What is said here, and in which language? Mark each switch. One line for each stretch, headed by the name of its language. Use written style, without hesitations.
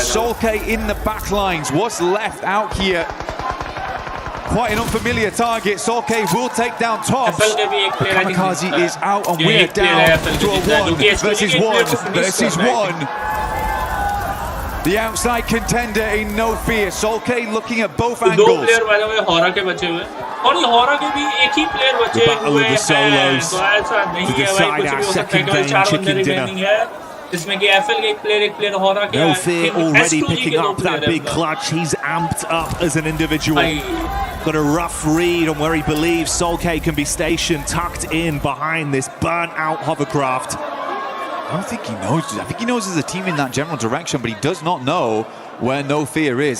English: Solke in the back lines. What's left out here? Quite an unfamiliar target. Solke will take down Tops. Kamikaze is out and we're down to a 1 versus 1 versus 1. The outside contender in no fear. Solke looking at both angles.
Hindi: दो player
English: by the way
Hindi: Hora के बचे हुए और ये Hora के भी एक ही player बचे हुए हैं तो ऐसा नहीं है भाई कुछ भी हो सकता है केवल 4 बंदे रिमेनिंग है जिसमें कि FL के एक प्लेयर Hora के
English: No fear already picking up that big clutch. He's amped up as an individual. Got a rough read on where he believes Solke can be stationed, tucked in behind this burnt out hovercraft. I don't think he knows. I think he knows there's a team in that general direction, but he does not know where No Fear is.